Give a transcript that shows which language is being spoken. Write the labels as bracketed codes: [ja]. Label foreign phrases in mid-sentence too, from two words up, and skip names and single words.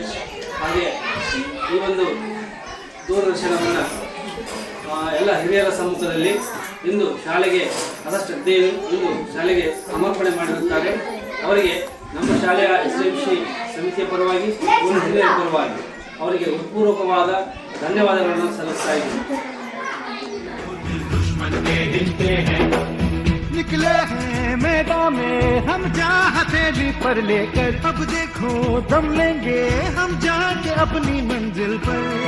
[kn] ಹಾಗೆ ಈ ಒಂದು ದೂರದರ್ಶನವನ್ನು ಎಲ್ಲ ಹಿರಿಯರ ಸಮ್ಮುಖದಲ್ಲಿ ಇಂದು ಶಾಲೆಗೆ ಅದಷ್ಟು ಇಂದು ಶಾಲೆಗೆ ಸಮರ್ಪಣೆ ಮಾಡಿರುತ್ತಾರೆ. ಅವರಿಗೆ ನಮ್ಮ ಶಾಲೆಯ SDMC ಸಮಿತಿಯ ಪರವಾಗಿ ಹಿರಿಯರ ಪರವಾಗಿ ಅವರಿಗೆ ಹೃತ್ಪೂರ್ವಕವಾದ ಧನ್ಯವಾದಗಳನ್ನು ಸಲ್ಲಿಸ್ತಾ ಇದ್ದೀನಿ. [hi] निकले हैं मैदान में हम चाहते भी पर लेकर, अब देखो दम लेंगे हम जाके अपनी मंजिल पर।